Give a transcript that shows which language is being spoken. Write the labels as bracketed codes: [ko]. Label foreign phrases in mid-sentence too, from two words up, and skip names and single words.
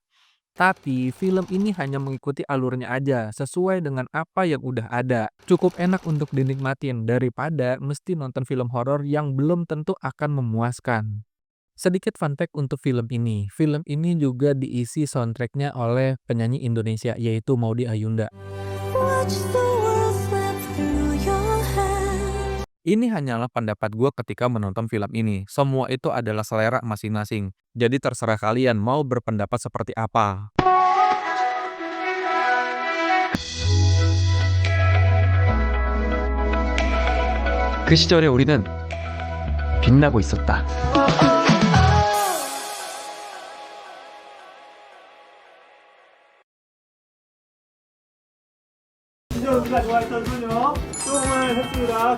[id] Tapi film ini hanya mengikuti alurnya aja sesuai dengan apa yang udah ada. Cukup enak untuk dinikmatin daripada mesti nonton film horor yang belum tentu akan memuaskan. Sedikit [en] fun fact [id] untuk film ini. Film ini juga diisi soundtracknya oleh penyanyi Indonesia yaitu Maudy Ayunda. [en] Watch the world slip through your hands. [id] Ini hanyalah pendapat gue ketika menonton film ini. Semua itu adalah selera masing-masing. Jadi terserah kalian mau berpendapat seperti apa. [ko] 그 시절에 우리는 빛나고 있었다. 우리가 좋아했던 소녀 똥을 했습니다.